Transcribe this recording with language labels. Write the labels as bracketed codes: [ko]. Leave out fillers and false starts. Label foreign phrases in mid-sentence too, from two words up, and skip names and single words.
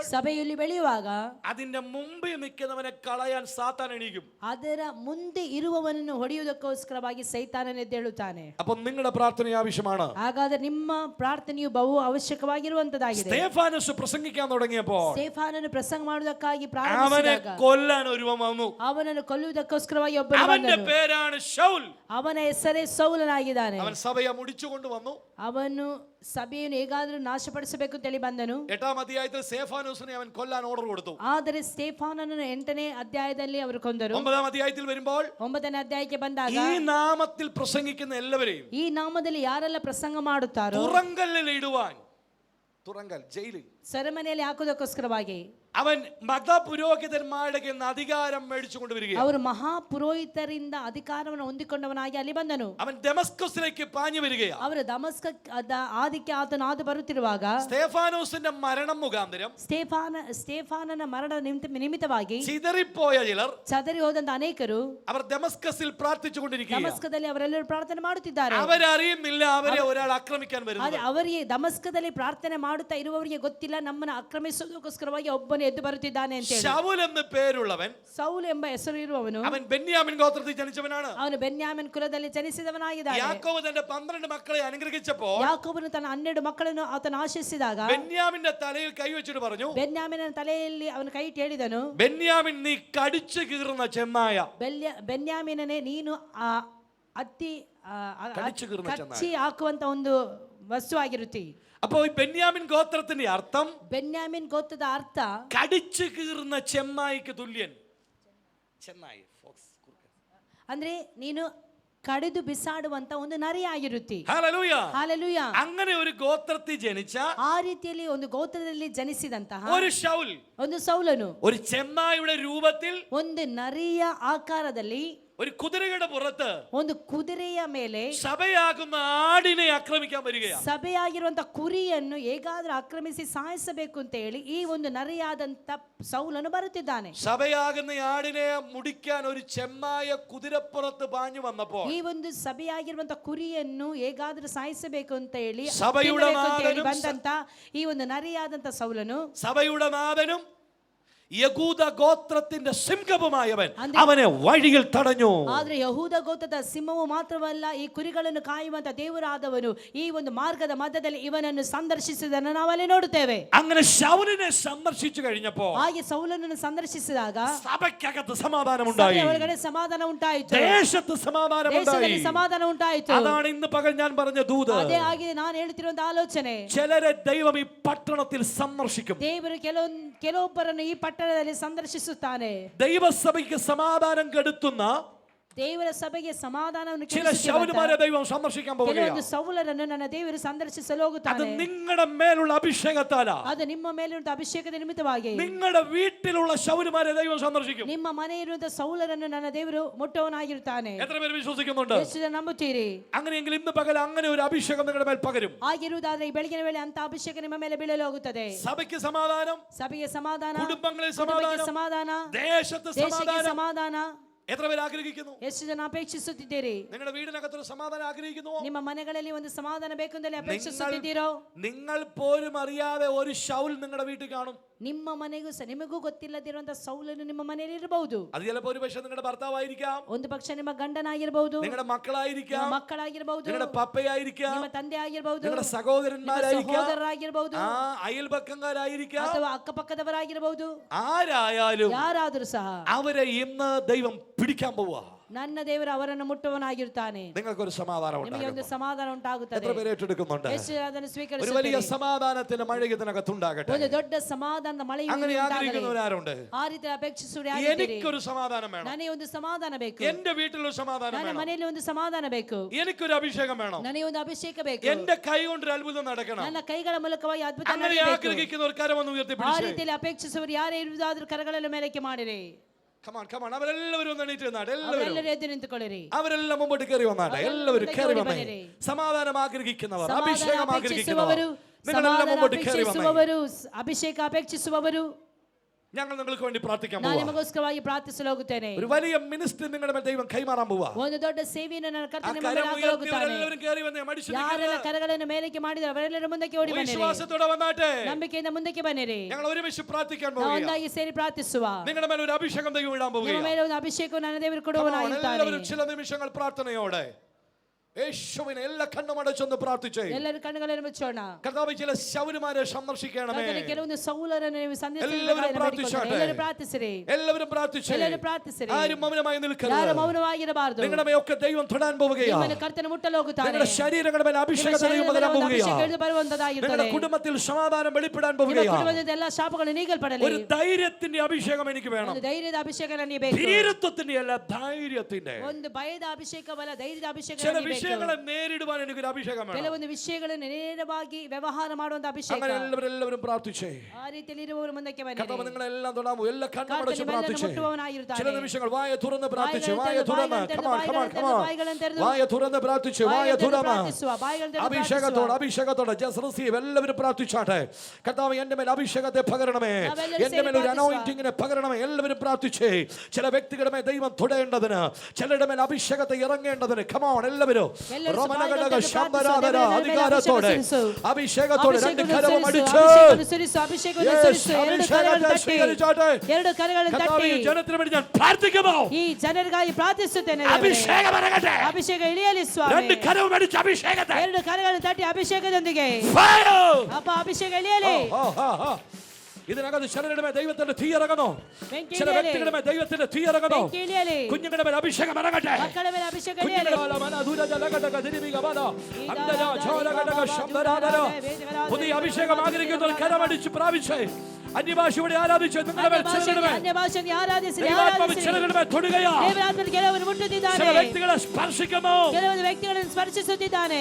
[kn] ಸಭೆಯಲ್ಲಿ ಬೆಳೆಯುವಾಗ [ml] അതിന്റെ മുമ്പിൽ നിൽക്കുന്നവനെ കളയാൻ സാത്താൻ എണീക്കും. [kn] ಅದರ ಮುಂದೆ ಇರುವವನನ್ನು ಹೊಡೆಯುವುದಕ್ಕೋಸ್ಕರವಾಗಿ ಸೈತಾನನು ಎದ್ದೇಳುತ್ತಾನೆ. [ml] അപ്പോൾ നിങ്ങളുടെ പ്രാർത്ഥന ആവശ്യമാണ്. [kn] ಹಾಗಾದ್ರೆ ನಿಮ್ಮ ಪ್ರಾರ್ಥನೆಯು ಬಹು ಅವಶ್ಯಕವಾಗಿರುವಂತದ್ದಾಗಿದೆ. [ml] സ്തെഫാനോസ് പ്രസംഗിക്കാൻ തുടങ്ങിയപ്പോൾ [kn] ಸ್ಟೇಫಾನನು ಪ್ರಸಂಗ ಮಾಡುವುದಕ್ಕಾಗಿ [ml] അവനെ [kn] ಪ್ರಾರಂಭಿಸಿದಾಗ [ml] കൊല്ലാൻ ഒരുവൻ വന്നു. [kn] ಅವನನ್ನು ಕೊಲ್ಲುವುದಕ್ಕೋಸ್ಕರವಾಗಿ ಒಬ್ಬನು [ml] അവന്റെ [kn] ಬಂದನು. [ml] പേരാണ് ശൗൽ. [kn] ಅವನ ಹೆಸರೇ ಸೌಲನಾಗಿದ್ದಾನೆ. [ml] അവൻ സഭയെ മുടിച്ചുകൊണ്ട് വന്നു. [kn] ಅವನು ಸಭೆಯನ್ನು ಹೇಗಾದರೂ ನಾಶಪಡಿಸಬೇಕು ಅಂತೇಳಿ ಬಂದನು. [ml] 8ാം അധ്യായത്തിൽ സ്തെഫാനോസിനെ അവൻ കൊല്ലാൻ ഓർഡർ കൊടുത്തു. [kn] ಆದರೆ ಸ್ಟೇಫಾನನನ್ನು 8ನೇ ಅಧ್ಯಾಯದಲ್ಲಿ ಅವರು ಕೊಂದರು. [ml] 9ാം അധ്യായത്തിൽ വരുമ്പോൾ [kn] 9ನೇ ಅಧ್ಯಾಯಕ್ಕೆ ಬಂದಾಗ [ml] ഈ നാമത്തിൽ പ്രസംഗിക്കുന്ന എല്ലാവരെയും [kn] ಈ ನಾಮದಲ್ಲಿ ಯಾರೆಲ್ಲ ಪ್ರಸಂಗ ಮಾಡುತ್ತಾರೋ [ml] തുറങ്കല്ലിൽ ഇടുവാൻ, തുറങ്കൽ ജയിലിൽ [kn] ಸೆರೆಮನೆಯಲ್ಲಿ ಹಾಕುವುದಕ್ಕೋಸ್ಕರವಾಗಿ [ml] അവൻ മതപുരോഹിതന്മാരുടെ കയ്യിൽ നിന്ന് അധികാരം മേടിച്ചു കൊണ്ടുവരികയാണ്. [kn] ಅವರು ಮಹಾಪುರೋಹಿತರಿಂದ ಅಧಿಕಾರವನ್ನು ಹೊಂದಿಕೊಂಡವನಾಗಿ ಅಲ್ಲಿ ಬಂದನು. [ml] അവൻ ദമസ്കസിലേക്ക് പാഞ്ഞു വരികയാണ്. [kn] ಅವರು ದಮಸ್ಕ ಆದಿಕ್ಕೆ ಆತನು ಹಾದು ಬರುತ್ತಿರುವಾಗ [ml] സ്തേഫാനോസിന്റെ മരണം മുഖാന്തരം [kn] ಸ್ಟೇಫಾನನ ಮರಣ ನಿಮಿತ್ತವಾಗಿ [ml] ചിതറിപ്പോയ ചിലർ, [kn] ಚದರಿ ಹೋದಂತ ಅನೇಕರು [ml] അവർ ദമസ്കസിൽ പ്രാർത്ഥിച്ചുകൊണ്ടിരിക്കുകയാണ്. [kn] ದಮಸ್ಕದಲ್ಲಿ ಅವರೆಲ್ಲರೂ ಪ್ರಾರ್ಥನೆ ಮಾಡುತ್ತಿದ್ದಾರೆ. [ml] അവരറിയുന്നില്ല അവരെ ഒരാൾ ആക്രമിക്കാൻ വരുന്നത്. [kn] ಅವರಿಗೆ ದಮಸ್ಕದಲ್ಲಿ ಪ್ರಾರ್ಥನೆ ಮಾಡುತ್ತಾ ಇರುವವರಿಗೆ ಗೊತ್ತಿಲ್ಲ ನಮ್ಮನ್ನು ಆಕ್ರಮಿಸುವುದಕ್ಕೋಸ್ಕರವಾಗಿ ಒಬ್ಬನು ಎದ್ದು ಬರುತ್ತಿದ್ದಾನೆ ಅಂತ ಹೇಳಿ. [ml] ശൗൽ എന്ന് പേരുള്ളവൻ, [kn] ಸೌಲ್ ಎಂಬ ಹೆಸರು ಇರುವವನು, [ml] അവൻ ബെന്യാമിൻ ഗോത്രത്തിൽ ജനിച്ചവനാണ്. [kn] ಅವನು ಬೆನ್ಯಾಮಿನ್ ಕುಲದಲ್ಲಿ ಜನಿಸಿದವನಾಗಿದ್ದಾನೆ. [ml] യാക്കോബ് തന്റെ 12 മക്കളെ അനുഗ്രഹിച്ചപ്പോൾ [kn] ಯಾಕೋಬನು ತನ್ನ 12 ಮಕ್ಕಳನ್ನು ಆತನು ಆಶೀರ್ವದಿಸಿದಾಗ [ml] ബെന്യാമിന്റെ തലയിൽ കൈവച്ചിട്ട് പറഞ്ഞു, [kn] ಬೆನ್ಯಾಮಿನ ತಲೆಯಲ್ಲಿ ಅವನು ಕೈ ಇಟ್ಟು ಹೇಳಿದನು, [ml] ബെന്യാമിൻ നീ കടിച്ചു കീറുന്ന ചെന്നായ. [kn] ಬೆನ್ಯಾಮಿನನೇ ನೀನು ಅತ್ತಿ [ml] കടിച്ചു കീറുന്ന ചെന്നായ. [kn] ಕಚ್ಚಿ ಹಾಕುವಂತ ಒಂದು ವಸ್ತು ಆಗಿರುತ್ತಿ. [ml] അപ്പോൾ ഈ ബെന്യാമിൻ ഗോത്രത്തിന്റെ അർത്ഥം, [kn] ಬೆನ್ಯಾಮಿನ್ ಗೋತ್ರದ ಅರ್ಥ [ml] കടിച്ചു കീറുന്ന ചെന്നായിക്ക് തുല്യൻ. ചെന്നായി [kn] ಅಂದ್ರೆ ನೀನು ಕಡಿದು ಬಿಸಾಡುವಂತ ಒಂದು ನರಿ ಆಗಿರುತ್ತಿ. [ml] ഹല്ലേലൂയ. [kn] ಹಾಲೆಲೂಯ. [ml] അങ്ങനെ ഒരു ഗോത്രത്തിൽ ജനിച്ച [kn] ಆ ರೀತಿಯಲ್ಲಿ ಒಂದು ಗೋತ್ರದಲ್ಲಿ ಜನಿಸಿದಂತಹ [ml] ഒരു ശൗൽ, [kn] ಒಂದು ಸೌಲನು [ml] ഒരു ചെന്നായുടെ രൂപത്തിൽ, [kn] ಒಂದು ನರಿಯ ಆಕಾರದಲ್ಲಿ, [ml] ഒരു കുതിരയുടെ പുറത്ത് [kn] ಒಂದು ಕುದುರೆಯ ಮೇಲೆ [ml] സഭയാകുന്ന ആടിനെ ആക്രമിക്കാൻ വരികയാണ്. [kn] ಸಭೆಯಾಗಿರುವಂತ ಕುರಿಯನ್ನು ಹೇಗಾದ್ರೂ ಆಕ್ರಮಿಸಿ ಸಾಯಿಸಬೇಕು ಅಂತ ಹೇಳಿ ಈ ಒಂದು ನರಿಯಾದಂತ ಸೌಲನು ಬರುತ್ತಿದ್ದಾನೆ. [ml] സഭയാകുന്ന ആടിനെ മുടിക്കാൻ ഒരു ചെമ്മായ കുതിരപ്പുറത്ത് പാഞ്ഞു വന്നപ്പോൾ [kn] ಈ ಒಂದು ಸಭೆಯಾಗಿರುವಂತ ಕುರಿಯನ್ನು ಹೇಗಾದ್ರೂ ಸಾಯಿಸಬೇಕು ಅಂತ ಹೇಳಿ ಸಭೆಯುಡ ಬಂದಂತ ಈ ಒಂದು ನರಿಯಾದಂತ ಸೌಲನು, [ml] സഭയുടെ നാഥനും യഹൂദ ഗോത്രത്തിന്റെ സിംഹവുമായവൻ അവനെ വഴിയിൽ തടഞ്ഞു. [kn] ಆದ್ರೆ ಯಹೂದ ಗೋತ್ರದ ಸಿಂಹವು ಮಾತ್ರವಲ್ಲ, ಈ ಕುರಿಗಳನ್ನು ಕಾಯುವಂತ ದೇವರಾದವನು ಈ ಒಂದು ಮಾರ್ಗದ ಮಧ್ಯದಲ್ಲಿ ಇವನನ್ನು ಸಂದರ್ಶಿಸಿದನ್ನು ನಾವಲ್ಲಿ ನೋಡುತ್ತೇವೆ. [ml] അങ്ങനെ ശൗലിനെ സന്ദർശിച്ചു കഴിഞ്ഞപ്പോൾ [kn] ಹಾಗೆ ಸೌಲನನ್ನು ಸಂದರ್ಶಿಸಿದಾಗ [ml] സഭയ്ക്കകത്ത് സമാധാനമുണ്ടായി, [kn] ಒಳಗಡೆ ಸಮಾಧಾನ ಉಂಟಾಯಿತು, [ml] ദേശത്ത് സമാധാനമുണ്ടായി. [kn] ದೇಶದಲ್ಲಿ ಸಮಾಧಾನ ಉಂಟಾಯಿತು. [ml] അതാണ് ഇന്ന് പകൽ ഞാൻ പറഞ്ഞ ദൂത്. [kn] ಅದೇ ಆಗಿದೆ ನಾನು ಹೇಳ್ತಿರುವಂತ ಆಲೋಚನೆ. [ml] ചിലരെ ദൈവം ഈ പട്ടണത്തിൽ സന്ദർശിക്കും. [kn] ದೇವರು ಕೆಲವೊಬ್ಬರನ್ನು ಈ ಪಟ್ಟಣದಲ್ಲಿ ಸಂದರ್ಶಿಸುತ್ತಾನೆ. [ml] ദൈവസഭയ്ക്ക് സമാധാനം കെടുത്തുന്ന [kn] ದೇವರ ಸಭೆಗೆ ಸಮಾಧಾನವನ್ನು [ml] ചില ശൗലുമാരെ ദൈവം സന്ദർശിക്കാൻ [kn] ಕೆಲವೊಂದು [ml] പോവുകയാണ്. [kn] ಸೌಲರನ್ನು ನನ್ನ ದೇವರು ಸಂದರ್ಶಿಸಲು [ml] അത് [kn] ಹೋಗುತ್ತಾನೆ. [ml] നിങ്ങളുടെ മേലുള്ള അഭിഷേകത്താലാ. [kn] ಅದು ನಿಮ್ಮ ಮೇಲಿರುವಂತಹ ಅಭಿಷೇಕದ ನಿಮಿತ್ತವಾಗಿ [ml] നിങ്ങളുടെ വീട്ടിലുള്ള ശൗലുമാരെ ദൈവം സന്ദർശിക്കും. [kn] ನಿಮ್ಮ ಮನೆ ಇರುವಂತಹ ಸೌಲರನ್ನು ನನ್ನ ದೇವರು ಮುಟ್ಟವನಾಗಿರುತ್ತಾನೆ. [ml] എത്ര പേര് വിശ്വസിക്കുന്നുണ്ട്? [kn] ಎಷ್ಟು ಜನ ನಂಬುತ್ತೀರಿ? [ml] അങ്ങനെയെങ്കിൽ ഇന്ന് പകൽ അങ്ങനെ ഒരു അഭിഷേകം നിങ്ങളുടെ മേൽ പകരും. [kn] ಆಗಿರುವುದಾದ್ರೆ ಈ ಬೆಳಗಿನ ವೇಳೆ ಅಂತ ಅಭಿಷೇಕ ನಿಮ್ಮ ಮೇಲೆ ಬೀಳಲು ಹೋಗುತ್ತದೆ. [ml] സഭയ്ക്ക് സമാധാനം, [kn] ಸಭೆಗೆ ಸಮಾಧಾನ, [ml] കുടുംബങ്ങളിൽ [kn] ಕುಟುಂಬಕ್ಕೆ [ml] സമാധാനം, [kn] ಸಮಾಧಾನ, [ml] ദേശത്ത് [kn] ದೇಶಕ್ಕೆ [ml] സമാധാനം. [kn] ಸಮಾಧಾನ. [ml] എത്ര പേര് ആഗ്രഹിക്കുന്നു? [kn] ಎಷ್ಟು ಜನ ಅಪೇಕ್ಷಿಸುತ್ತಿದ್ದೀರಿ? [ml] നിങ്ങളുടെ വീടിനകത്തൊരു സമാധാനം ആഗ്രഹിക്കുന്നുവോ? [kn] ನಿಮ್ಮ ಮನೆಗಳಲ್ಲಿ ಒಂದು ಸಮಾಧಾನ ಬೇಕೆಂದರೆ ಅಪೇಕ್ಷಿಸುತ್ತಿದ್ದೀರೋ? [ml] നിങ്ങൾ പോലും അറിയാതെ ഒരു ശൗൽ നിങ്ങളുടെ വീട്ടിൽ കാണും. [kn] ನಿಮ್ಮ ಮನೆಗೂ ನಿಮಗೂ ಗೊತ್ತಿಲ್ಲದಿರುವಂತ ಸೌಲನು ನಿಮ್ಮ ಮನೆಯಲ್ಲಿ ಇರಬಹುದು. [ml] അത് ചിലപ്പോൾ ഒരു പക്ഷേ നിങ്ങളുടെ ഭർത്താവായിരിക്കാം, [kn] ಒಂದು ಪಕ್ಷ ನಿಮ್ಮ ಗಂಡನಾಗಿರಬಹುದು, [ml] നിങ്ങളുടെ മക്കളായിരിക്കാം, [kn] ಮಕ್ಕಳಾಗಿರಬಹುದು, [ml] നിങ്ങളുടെ പപ്പയായിരിക്കാം, [kn] ನಿಮ್ಮ ತಂದೆ ಆಗಿರಬಹುದು, [ml] നിങ്ങളുടെ സഹോദരന്മാരായിരിക്കാം, [kn] ಸಹೋದರರಾಗಿರಬಹುದು, [ml] അയൽപക്കക്കാരായിരിക്കാം, [kn] ಅಥವಾ ಅಕ್ಕಪಕ್ಕದವರಾಗಿರಬಹುದು. [ml] ആരായാലും [kn] ಯಾರಾದರೂ ಸಹ [ml] അവരെ ഇന്ന് ദൈവം പിടിക്കാൻ പോവുക. [kn] ನನ್ನ ದೇವರು ಅವರನ್ನು ಮುಟ್ಟುವನಾಗಿರುತ್ತಾನೆ. [ml] നിങ്ങൾക്കൊരു സമാധാനം [kn] ನಿಮಗೆ ಒಂದು [ml] ഉണ്ടാകും. [kn] ಸಮಾಧಾನ ಉಂಟಾಗುತ್ತದೆ. [ml] എത്ര പേര് ഏറ്റെടുക്കുന്നുണ്ട്? [kn] ಎಷ್ಟು ಜನ ಅದನ್ನು [ml] ഒരു വലിയ [kn] ಸ್ವೀಕರಿಸುತ್ತಾರೆ? [ml] സമാധാനത്തിന്റെ മഴ ഇതിനകത്തുണ്ടാകട്ടെ. [kn] ಒಂದು ದೊಡ್ಡ ಸಮಾಧಾನದ ಮಳೆಯು [ml] അങ്ങനെ [kn] ಉಂಟಾಗಲಿ. [ml] ആഗ്രഹിക്കുന്നവരാരുണ്ട്? [kn] ಆ ರೀತಿ ಅಪೇಕ್ಷಿಸುವುದು ಯಾರಿದ್ದೀರಿ? [ml] എനിക്കൊരു സമാധാനം വേണം, [kn] ನನಗೆ ಒಂದು ಸಮಾಧಾನ ಬೇಕು, [ml] എന്റെ വീട്ടിലൊരു സമാധാനം [kn] ನನ್ನ [ml] വേണം, [kn] ಮನೆಯಲ್ಲಿ ಒಂದು ಸಮಾಧಾನ ಬೇಕು, [ml] എനിക്കൊരു അഭിഷേകം വേണം, [kn] ನನಗೆ ಒಂದು ಅಭಿಷೇಕ ಬೇಕು, [ml] എന്റെ കൈ കൊണ്ട് ഒരു അത്ഭുതം നടക്കണം. [kn] ನನ್ನ ಕೈಗಳ ಮೂಲಕವಾಗಿ ಅದ್ಭುತ [ml] അങ്ങനെ [kn] ನಡೆಯಬೇಕು. [ml] ആഗ്രഹിക്കുന്ന ഒരു കരമൊന്ന് [kn] ಆ [ml] ഉയർത്തിപ്പിടിച്ച് [kn] ರೀತಿಯಲ್ಲಿ ಅಪೇಕ್ಷಿಸುವರು ಯಾರೇ ಇರುವುದಾದ್ರೂ ಕರಗಳನ್ನು ಮೇಲಕ್ಕೆ ಮಾಡಿರಿ. [en] come on [ml] അവരെല്ലാവരും ഒന്ന് എണീറ്റ് നിന്നാട്ടെ. [kn] ಅವರೆಲ್ಲರೂ ಎದ್ದು ನಿಂತುಕೊಳ್ಳಿರಿ. [ml] അവരെല്ലാം മുമ്പോട്ട് കയറി വന്നാട്ടെ. എല്ലാവരും കയറി വന്നേ. [kn] ಬನ್ನಿರಿ. [ml] സമാധാനം ആഗ്രഹിക്കുന്നവർ, [kn] ಸಮಾಧಾನ [ml] അഭിഷേകം ആഗ്രഹിക്കുന്നവർ, [kn] ಅಪೇಕ್ಷಿಸುವವರು, [ml] നിങ്ങളെല്ലാം [kn] ಸಮಾಧಾನ [ml] മുമ്പോട്ട് കയറി വന്നേ. [kn] ಅಪೇಕ್ಷಿಸುವವರು, ಅಭಿಷೇಕ ಅಪೇಕ್ಷಿಸುವವರು, [ml] ഞങ്ങൾ നിങ്ങൾക്ക് വേണ്ടി പ്രാർത്ഥിക്കാൻ [kn] ನಾನು [ml] പോവാ. [kn] ನಿಮಗೋಸ್ಕರವಾಗಿ ಪ್ರಾರ್ಥಿಸಲು ಹೋಗುತ್ತೇನೆ. [ml] ഒരു വലിയ മിനിസ്ട്രി നിങ്ങളുടെ മേൽ ദൈവം കൈമാറാൻ പോവാ. [kn] ಒಂದು ದೊಡ್ಡ ಸೇವೆಯನ್ನು ನನ್ನ [ml] ആ [kn] ಕರ್ತನ ನಿಮ್ಮ [ml] കരം [kn] ಮೇಲೆ ಹಾಕಲು ಹೋಗುತ್ತಾನೆ. [ml] ഉയർത്തിയവരെല്ലാവരും കയറി വന്നേ. മടിച്ചു [kn] ಯಾರೆಲ್ಲ ಕರಗಳನ್ನು ಮೇಲಕ್ಕೆ ಮಾಡಿದರೆ ಅವರೆಲ್ಲರೂ ಮುಂದಕ್ಕೆ ಓಡಿ ಬನ್ನಿರಿ. [ml] വിശ്വാസത്തോടെ വന്നാട്ടെ. [kn] ನಂಬಿಕೆಯಿಂದ ಮುಂದಕ್ಕೆ ಬನ್ನಿರಿ. [ml] ഞങ്ങൾ ഒരുമിച്ച് പ്രാർത്ഥിക്കാൻ [kn] ನಾವು [ml] പോവുകയാണ്. [kn] ಒಂದಾಗಿ ಸೇರಿ ಪ್ರಾರ್ಥಿಸುವ. [ml] നിങ്ങളുടെ മേൽ ഒരു അഭിഷേകം ദൈവം ഇടാൻ [kn] ನಿಮ್ಮ [ml] പോവുകയാണ്. [kn] ಮೇಲೆ ಒಂದು ಅಭಿಷೇಕವನ್ನು ನನ್ನ ದೇವರು ಕೊಡುವನಾಗಿದ್ದಾನೆ. [ml] എല്ലാവരും ചില നിമിഷങ്ങൾ പ്രാർത്ഥനയോടെ യേശുവിനെ എല്ലാ കണ്ണുമടച്ചൊന്ന് പ്രാർത്ഥിച്ചേ. [kn] ಎಲ್ಲರೂ ಕಣ್ಣುಗಳನ್ನು ಮುಚ್ಚೋಣ. [ml] കർത്താവേ, ചില ശൗര്യമാരെ സന്ദർശിക്കണമേ. [kn] ಕರ್ತನೇ, ಕೆಲವೊಂದು ಸೌಲರನ್ನು ನೀವು [ml] എല്ലാവരും പ്രാർത്ഥിച്ചാട്ടെ. [kn] ಎಲ್ಲರೂ ಪ್ರಾರ್ಥಿಸಿರಿ. [ml] എല്ലാവരും പ്രാർത്ഥിച്ചേ. [kn] ಎಲ್ಲರೂ ಪ್ರಾರ್ಥಿಸಿರಿ. [ml] ആരും മൗനമായി നിൽക്കരുത്. [kn] ಯಾರು ಮೌನವಾಗಿರಬಾರದು. [ml] നിങ്ങളുടെ മേലൊക്കെ ദൈവം തൊടാൻ പോവുകയാണ്. [kn] ನಿಮ್ಮನ್ನು കರ್ತನು മുಟ್ಟಲು ಹೋಗುತ್ತಾನೆ. [ml] നിങ്ങളുടെ ശരീരങ്ങളുടെ മേൽ അഭിഷേകം ദൈവം പകരാൻ പോവുകയാണ്. നിങ്ങളുടെ കുടുംബത്തിൽ സമാധാനം വെളിപ്പെടാൻ പോവുകയാണ്. [kn] ಕುಟುಂಬದ ಎಲ್ಲ ಶಾಪಗಳು ನೀಗಲ್ಪಡಲಿ. [ml] ഒരു ധൈര്യത്തിന്റെ അഭിഷേകം എനിക്ക് വേണം. [kn] ಒಂದು ಧೈರ್ಯದ ಅಭಿಷೇಕ ನನಗೆ ಬೇಕು. [ml] ധീരത്വത്തിന്റെ അല്ല, ധൈര്യത്തിന്റെ. [kn] ಒಂದು ಭಯದ ಅಭಿಷೇಕವಲ್ಲ, ಧೈರ್ಯದ ಅಭಿಷೇಕ [ml] ചില [kn] ನನಗೆ ಬೇಕು. [ml] വിഷയങ്ങളെ നേരിടുവാൻ എനിക്ക് ഒരു അഭിഷേകം വേണം. [kn] ಕೆಲವೊಂದು ವಿಷಯಗಳನ್ನು ನೇರವಾಗಿ ವ್ಯವಹಾರ ಮಾಡುವಂತ ಅಭಿಷೇಕ. [ml] അങ്ങനെ എല്ലാവരും പ്രാർത്ഥിച്ചേ. [kn] ಆ ರೀತಿಯಲ್ಲಿ ಇರುವವರು ಮುಂದಕ್ಕೆ ಬನ್ನಿ. [ml] കർത്താവ് നിങ്ങളെല്ലാം തൊടാമോ? എല്ലാ കണ്ണടച്ച് പ്രാർത്ഥിച്ചേ. [kn] ಮುಟ್ಟುವವನಾಗಿರುತ್ತಾನೆ. [ml] ചില നിമിഷങ്ങൾ വായ തുറന്ന് പ്രാർത്ഥിച്ചേ. വായ തുറന്ന് [en] come on [ml] വായ തുറന്ന് പ്രാർത്ഥിച്ചേ. വായ തുറന്ന് അഭിഷേകത്തോടെ [en] just receive. [ml] എല്ലാവരും പ്രാർത്ഥിച്ചാട്ടെ. കർത്താവ് എൻ്റെ മേൽ അഭിഷേകത്തെ പകരണമേ, എൻ്റെ മേൽ ഒരു അനോയിന്റിങ്ങിനെ പകരണമേ. എല്ലാവരും പ്രാർത്ഥിച്ചേ. ചില വ്യക്തികളുടെ മേൽ ദൈവം തൊടേണ്ടതിന്, ചിലരുടെ മേൽ അഭിഷേകത്തെ ഇറങ്ങേണ്ടതിന് [en] come on [ml] എല്ലാവരും റോമനഗടക ശബ്ദരാധന അധികാരത്തോടെ അഭിഷേകത്തോടെ രണ്ട് കരവും അടിച്ച് [kn] ಎರಡು ಕರಗಳನ್ನು ತಟ್ಟಿ [ml] ಜನത്തിന് വേണ്ടി ഞാൻ പ്രാർത്ഥിക്കുമോ? [kn] ಈ ಜನರಿಗಾಗಿ ಪ್ರಾರ್ಥಿಸುತ್ತೇನೆ. [ml] അഭിഷേകം ഇറങ്ങട്ടെ. [kn] ಅಭಿಷೇಕ ಇಳಿಯಲಿ ಸ್ವಾಮಿ. [ml] രണ്ട് കരവും അടിച്ച് അഭിഷേകത്തെ [kn] ಎರಡು ಕರಗಳನ್ನು ತಟ್ಟಿ ಅಭಿಷೇಕದೊಂದಿಗೆ ಅಪ್ಪ ಅಭಿಷೇಕ ಇಳಿಯಲಿ. [ml] ഇതിനകത്ത് ചിലരുടെ മേൽ ദൈവത്തിന്റെ തീ ഇറങ്ങുന്നു. ചില വ്യക്തികളുടെ മേൽ ദൈവത്തിന്റെ തീ ഇറങ്ങുന്നു. കുഞ്ഞുങ്ങളുടെ മേൽ അഭിഷേകം ഇറങ്ങട്ടെ. [kn] ಮಕ್ಕಳ ಮೇಲೆ ಅಭಿಷೇಕ ಇಳಿಯಲಿ. [ml] പുതിയ അഭിഷേകം ആഗ്രഹിക്കുന്നവർ കരമടിച്ച് പ്രാപിച്ചേ. അന്യഭാഷയോടെ ആരാധിച്ചു. നിങ്ങളുടെ മേൽ [kn] ಅನ್ಯಭಾಷೆಯನ್ನು ಆರಾಧಿಸಿ [ml] ചിലരുടെ മേൽ തൊടുകയാ. [kn] ದೇವರಾತ್ಮನು ಕೆಲವರು ಮುಟ್ಟುತ್ತಿದ್ದಾನೆ. [ml] ചില വ്യക്തികളെ സ്പർശിക്കുന്നു. [kn] ಕೆಲವೊಂದು ವ್ಯಕ್ತಿಗಳನ್ನು ಸ್ಪರ್ಶಿಸುತ್ತಿದ್ದಾನೆ.